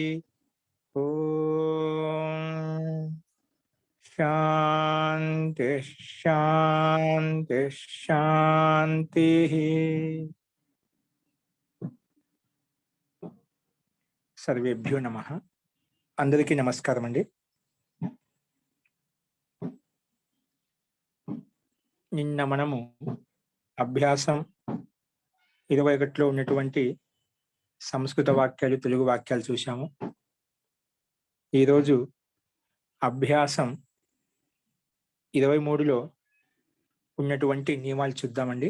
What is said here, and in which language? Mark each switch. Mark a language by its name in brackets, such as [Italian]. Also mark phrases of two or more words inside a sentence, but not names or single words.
[Sanskrit] ॐ शांति शांति शांति। सर्वेभ्यो नमः। [Telugu] అందరికీ నమస్కారం అండీ। నిన్న మనము అభ్యాసం 21లో ఉన్నటువంటి సంస్కృత వాక్యాలు తెలుగు వాక్యాలు చూశాము. ఈ రోజు అభ్యాసం 23లో ఉన్నటువంటి నియమాలు చూద్దామండి.